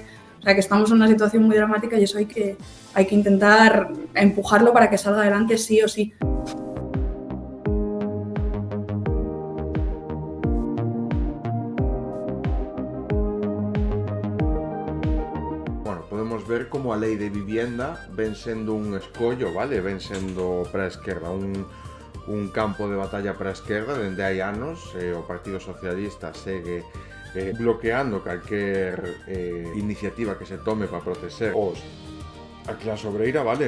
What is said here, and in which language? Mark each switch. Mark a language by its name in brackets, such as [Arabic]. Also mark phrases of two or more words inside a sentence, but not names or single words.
[Spanish] O sea, que estamos en una situación muy dramática y eso hay que intentar empujarlo para que salga adelante sí o sí. [Galician] Podemos ver como a lei de vivienda ven sendo un escollo, vale? Ven sendo para a esquerda un campo de batalla para a esquerda dende hai anos. O Partido Socialista segue bloqueando calquer iniciativa que se tome para proteger a clase obreira, vale?